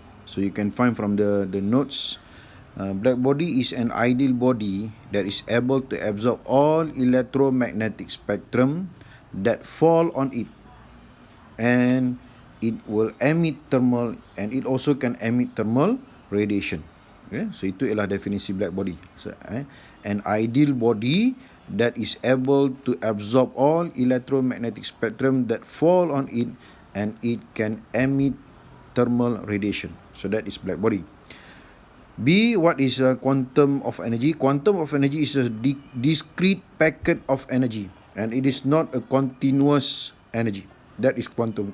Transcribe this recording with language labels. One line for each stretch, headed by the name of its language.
English: So you can find from the notes. Black body is an ideal body that is able to absorb all electromagnetic spectrum that fall on it, and it will emit thermal, and it also can emit thermal radiation.
Malay: Okay, so itu ialah definisi black body.
English: So, an ideal body that is able to absorb all electromagnetic spectrum that fall on it, and it can emit thermal radiation. So that is black body. B, what is a quantum of energy? Quantum of energy is a discrete packet of energy, and it is not a continuous energy. That is quantum.